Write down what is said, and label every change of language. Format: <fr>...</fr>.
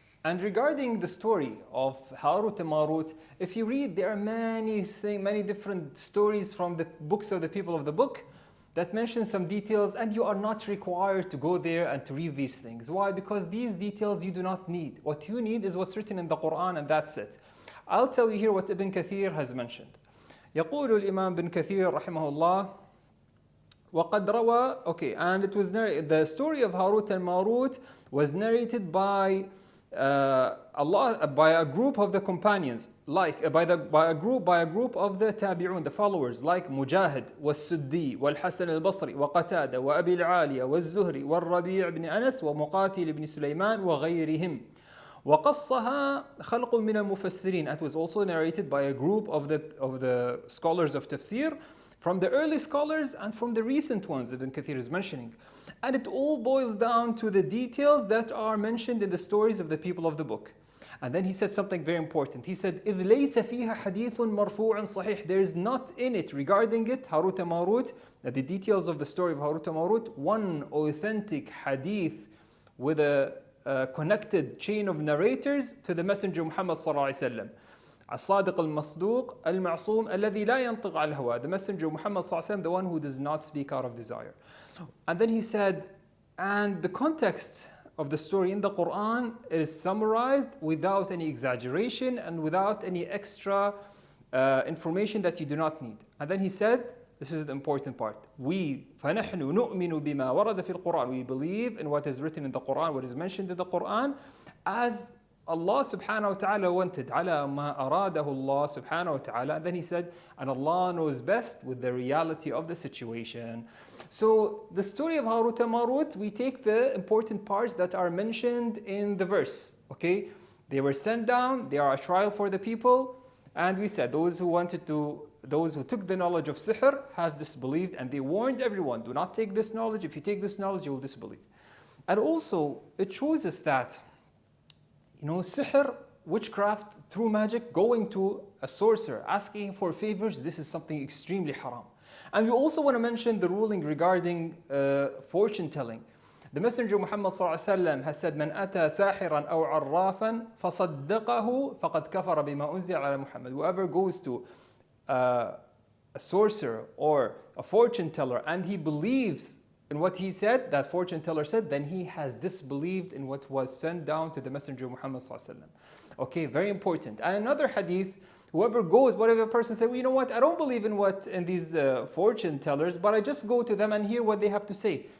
<en>And regarding the story of Harut and Marut, if you read, there are many different stories from the books of the people of the book that mention some details, and you are not required to go there and to read these things. Why? Because these details you do not need. What you need is what's written in the Quran, and that's it. I'll tell you here what Ibn Kathir has mentioned.</en> <ar>يقول الإمام بن كثير رحمه الله وقد روى.</ar> <en>Okay, and it was the story of Harut and Marut was narrated by by a group of the companions, like by a group of the tabi'un, the followers, like Mujahid, والسدي, والحسن البصري, وقتادة, وأبي العالية, والزهري, والربيع بن أنس, ومقاتل بن سليمان, وغيرهم.</en> <ar>وقصها خلق من المفسرين.</ar> <en>It was also narrated by a group of the scholars of Tafseer, from the early scholars and from the recent ones Ibn Kathir is mentioning. And it all boils down to the details that are mentioned in the stories of the people of the book. And then he said something very important. He said,</en> <ar>إِذْ لَيْسَ فِيهَا حَدِيثٌ مَرْفُوعٌ صَحِيحٌ.</ar> <en>There is not in it, regarding it, Harut and Marut, the details of the story of Harut and Marut, one authentic hadith with a connected chain of narrators to the Messenger Muhammad sallallahu alaihi wasallam.</en> <ar>الصادق المصدوق المعصوم الذي لا ينطق على الهوى.</ar> <en>The Messenger Muhammad sallallahu alaihi wasallam, the one who does not speak out of desire. And then he said, and the context of the story in the Quran is summarized without any exaggeration and without any extra information that you do not need. And then he said, this is the important part.</en> <ar>We فَنَحْنُ نُؤْمِنُ بِمَا وَرَدَ فِي الْقُرْآنِ.</ar> <en>We believe in what is written in the Quran, what is mentioned in the Quran, as Allah subhanahu wa ta'ala wanted.</en> <ar>عَلَى مَا أَرَادَهُ اللَّهُ subhanahu wa ta'ala.</ar> <en>And then he said, and Allah knows best with the reality of the situation. So the story of Harut and Marut, we take the important parts that are mentioned in the verse. Okay? They were sent down, they are a trial for the people, and we said those who took the knowledge of sihr have disbelieved, and they warned everyone, do not take this knowledge. If you take this knowledge, you will disbelieve. And also, it shows us that, sihr, witchcraft, through magic, going to a sorcerer, asking for favors, this is something extremely haram. And we also want to mention the ruling regarding fortune telling. The Messenger Muhammad ﷺ has said,</en> <ar>من أتى ساحرا أو عرافا فصدقه فقد كفر بما أنزل على محمد.</ar> <en>Whoever goes to a sorcerer or a fortune teller and he believes in what he said, that fortune teller said, then he has disbelieved in what was sent down to the Messenger Muhammad ﷺ. Okay, very important. And another hadith Whoever goes, whatever person says, well, you know what, I don't believe in these fortune tellers, but I just go to them and hear what they have to say.</en>